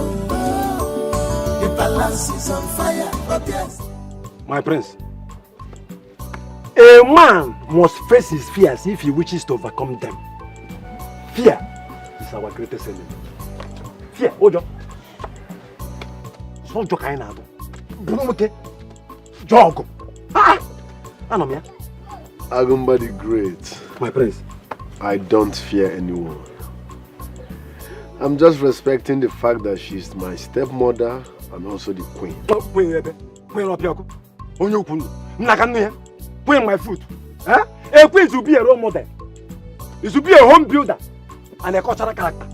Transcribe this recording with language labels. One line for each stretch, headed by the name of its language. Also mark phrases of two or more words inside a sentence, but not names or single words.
English: The palace is on fire. Ugezu. My prince, a man must face his fears if he wishes to overcome them. Fear is our greatest enemy. Fear, Ojo. So Ojo kaina do. Brumuke. Jogo. Anomia. Agumba the Great. My prince. I don't fear anyone. I'm just respecting the fact that she's my stepmother and also the queen. Queen my foot. A queen should be a role model. It should be a home builder and a cultural character.